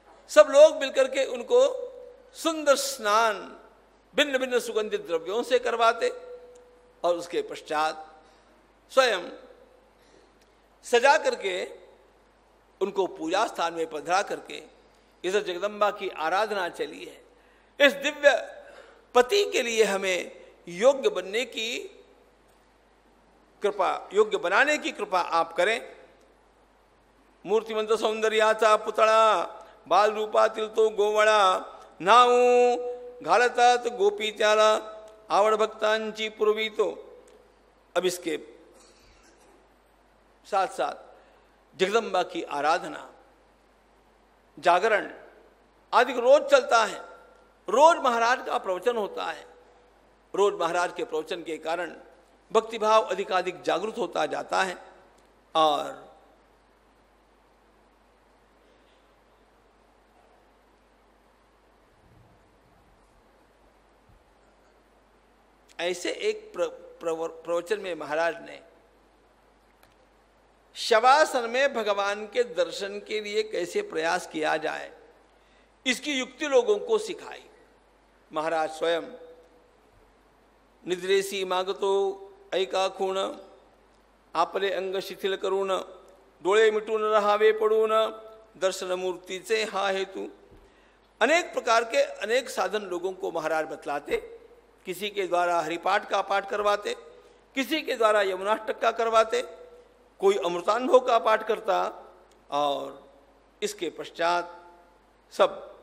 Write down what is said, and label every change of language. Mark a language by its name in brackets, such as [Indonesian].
[Hindi] सब लोग मिलकर के उनको सुंदर स्नान भिन्न भिन्न सुगंधित द्रव्यों से करवाते और उसके पश्चात स्वयं सजा करके उनको पूजा स्थान में पधरा करके इधर जगदम्बा की आराधना चली है। इस दिव्य पति के लिए हमें योग्य बनने की कृपा, योग्य बनाने की कृपा आप करें। [Marathi] मूर्तिमंत सौंदर्याचा पुतळा बाल रूपातील तो गोवळा नाव घालतात गोपी त्याला आवड भक्तांची पूर्वी तो। [Hindi] अब इसके साथ साथ जगदम्बा की आराधना जागरण आदि रोज चलता है। रोज महाराज का प्रवचन होता है। रोज महाराज के प्रवचन के कारण भक्तिभाव अधिकाधिक जागृत होता जाता है और ऐसे एक प्रवचन में महाराज ने शवासन में भगवान के दर्शन के लिए कैसे प्रयास किया जाए इसकी युक्ति लोगों को सिखाई। महाराज स्वयं [Marathi] निद्रेसी मागतो ऐका खूण आपले अंग शिथिल करून डोळे मिटून राहावे पडून दर्शन मूर्तीचे हा हेतू। [Hindi] अनेक प्रकार के अनेक साधन लोगों को महाराज बतलाते। किसी के द्वारा हरिपाठ का पाठ करवाते, किसी के द्वारा यमुनाष्टक का करवाते, कोई अमृतानुभव का पाठ करता और इसके पश्चात सब